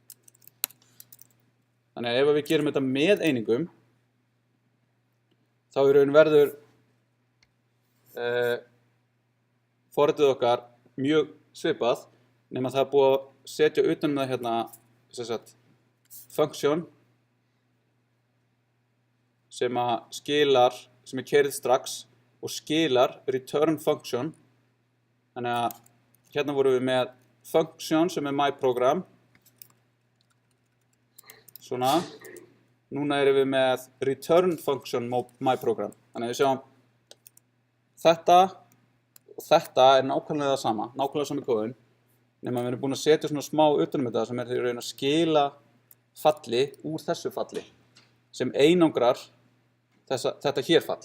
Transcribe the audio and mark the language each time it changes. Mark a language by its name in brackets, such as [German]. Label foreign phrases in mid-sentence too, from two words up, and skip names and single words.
[Icelandic] Þannig að ef við gerum þetta með einingum þá í raun verður forritið okkar mjög svipað nema það er búið að setja utan með hérna function sem er keyrið strax og skilar [English] return function. [Icelandic] Þannig að hérna vorum við með function sem er myprogram svona. Núna erum við með [English] return function [Icelandic] myprogram. Þannig að við sjáum þetta og þetta er nákvæmlega það sama, nákvæmlega sami kóðun nema við erum búin að setja svona smá utan þetta sem er í raun að skila falli úr þessu falli sem einangrar þetta hér fall.